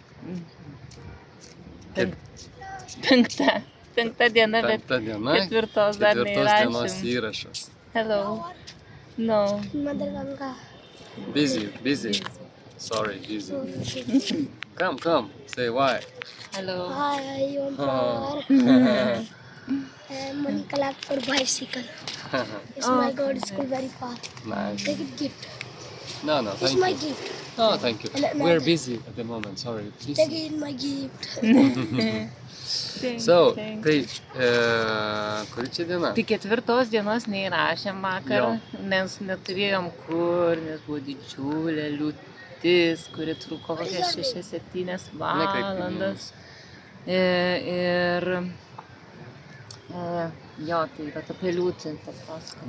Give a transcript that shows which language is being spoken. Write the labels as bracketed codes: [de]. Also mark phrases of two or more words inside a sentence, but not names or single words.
[lt] Penkta diena, bet Penkta diena, ketvirtos dar dienos neįrašėm. įrašas. [en] Hello. No. Busy. Sorry, busy. Come, say why. Hello. Hi, I want Oh. flower and money collect for bicycle. It's Oh, my God, school very far. Nice. Take it gift. No, It's thank my you. gift. No, thank you. We're busy at the moment, sorry. Take Please. it my gift. So, Thank [lt] tai, kuri čia diena? Tai ketvirtos dienos neįrašėm vakar, Jo. nes neturėjom kur, nes buvo didžiulė liūtis, kuri truko kokias 6-7 valandas. Ir jo, tai yra apie liūtį papasakot.